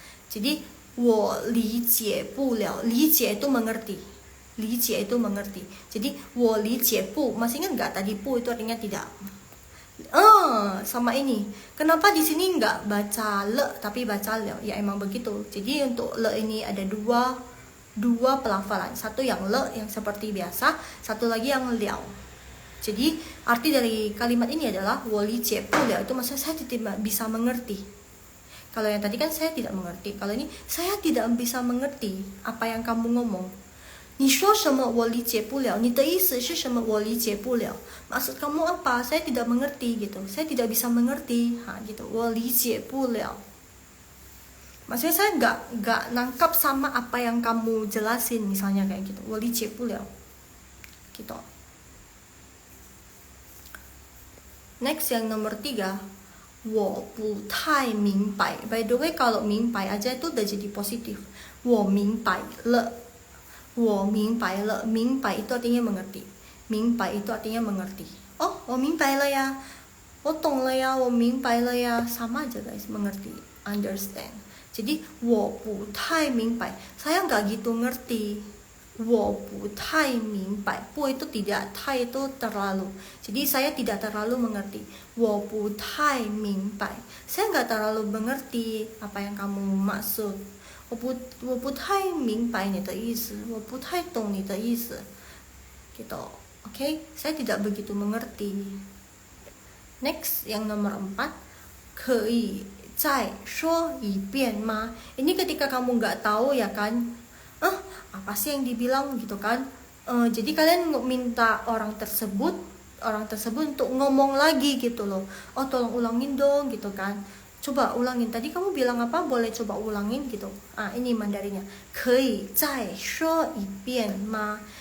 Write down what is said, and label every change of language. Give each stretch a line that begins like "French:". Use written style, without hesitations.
Indonesian: Jadi
Chinese: 我理解不了,
Indonesian: 理解itu mengerti. 理解itu mengerti. Jadi
Chinese: 我理解不,
Indonesian: masih ingat nggak tadi 不 itu artinya tidak. Sama ini. Kenapa di sini nggak baca le tapi baca le? Ya emang begitu. Jadi untuk le ini ada dua pelafalan. Satu yang le yang seperti biasa, satu lagi yang liao. Jadi arti dari kalimat ini adalah
Chinese: 我理解不了
Indonesian: itu maksudnya saya tidak bisa mengerti. Kalau yang tadi kan saya tidak mengerti. Kalau ini saya tidak bisa mengerti apa yang kamu ngomong.
Chinese: 你说什么我理解不了 你的意思是什么我理解不了
Indonesian: maksud kamu apa saya tidak mengerti gitu, saya tidak bisa mengerti gitu
Chinese: 我理解不了
Indonesian: maksudnya saya nggak nangkap sama apa yang kamu jelasin misalnya kayak gitu 我理解不了 gitu. Next yang nomor 3,
Chinese: 我不太明白.
Indonesian: By the way kalau 明白 aja itu udah jadi positif.
Chinese: 我明白了 我明白了 明白
Indonesian: itu artinya mengerti. 明白 itu artinya mengerti. Oh
Chinese: 我明白了呀 我懂了呀 我明白了呀
Indonesian: sama aja guys, mengerti, understand. Jadi
Chinese: 我不太明白
Indonesian: saya nggak gitu ngerti.
Chinese: 我不太明白
Indonesian: 不 itu tidak, 太 itu terlalu. Jadi saya tidak terlalu mengerti.
Chinese: 我不太明白
Indonesian: saya nggak terlalu mengerti apa yang kamu maksud.
Chinese: 我不太明白你的意思 我不太懂你的意思
Indonesian: gitu. Oke, saya tidak begitu mengerti. Next yang nomor 4,
Chinese: 可以再说一遍吗?
Indonesian: Ini ketika kamu nggak tahu ya kan, apa sih yang dibilang gitu kan. Jadi kalian minta orang tersebut untuk ngomong lagi gitu loh. Oh tolong ulangin dong gitu kan. Coba ulangin, tadi kamu bilang apa? Boleh coba ulangin gitu. Ini Mandarinnya.
Chinese: 可以再说一遍吗?